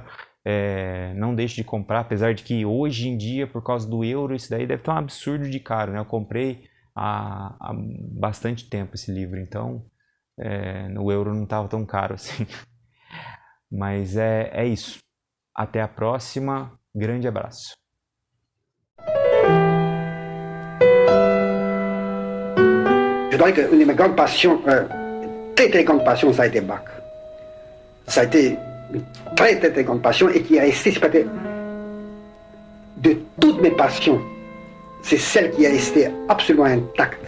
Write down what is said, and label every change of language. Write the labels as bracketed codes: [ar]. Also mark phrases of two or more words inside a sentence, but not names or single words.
[pt] Não deixe de comprar, apesar de que hoje em dia, por causa do euro, isso daí deve estar um absurdo de caro, né? Eu comprei há bastante tempo esse livro, então no euro não estava tão caro assim. Mas é isso. Até a próxima. Grande abraço. [fr] Je dirais qu'une de mes grandes passions, très très grande passion, ça a été Bach. Ça a été une très très très grande passion et qui a resté, c'est peut-être de toutes mes passions, c'est celle qui a resté absolument intacte.